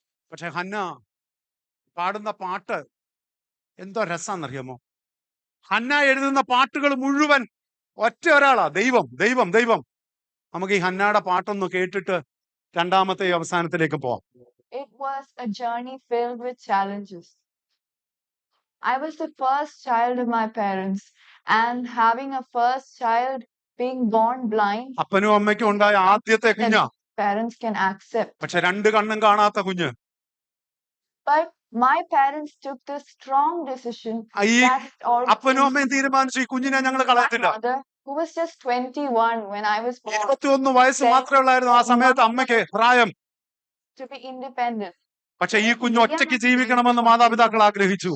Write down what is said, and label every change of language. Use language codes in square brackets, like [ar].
[ml] പക്ഷെ ഹന്ന പാടുന്ന പാട്ട് എന്തോ രസാന്നറിയാമോ? ഹന്ന എഴുതുന്ന പാട്ടുകൾ മുഴുവൻ ഒറ്റ ഒരാളാ, ദൈവം ദൈവം ദൈവം. നമുക്ക് ഈ ഹന്നയുടെ പാട്ടൊന്ന് കേട്ടിട്ട് രണ്ടാമത്തെ അവസാനത്തിലേക്ക് പോവാം. [en] It was a journey filled with challenges. I was the first child of my parents, and having a first child being born blind, [ml] അപ്പനും അമ്മയ്ക്കും ഉണ്ടായ ആദ്യത്തെ കുഞ്ഞാ. [en] parents can accept. [ml] പക്ഷെ 2 കണ്ണും കാണാത്ത കുഞ്ഞ്. [en] But my parents took the strong decision [ml] ഈ [en] that all [ml] അപ്പനും അമ്മയും തീരുമാനിച്ചു, ഈ കുഞ്ഞിനെ ഞങ്ങൾ [en] my [ml] കളയത്തില്ല. [en] mother, who was just 21 when I was born, [ml] 21 വയസ്സ് മാത്രമേ ഉള്ളായിരുന്നു ആ സമയത്ത് അമ്മയ്ക്ക് പ്രായം. [en] to be independent. [ml] പക്ഷെ ഈ കുഞ്ഞ് ഒറ്റയ്ക്ക് ജീവിക്കണമെന്ന് മാതാപിതാക്കൾ ആഗ്രഹിച്ചു.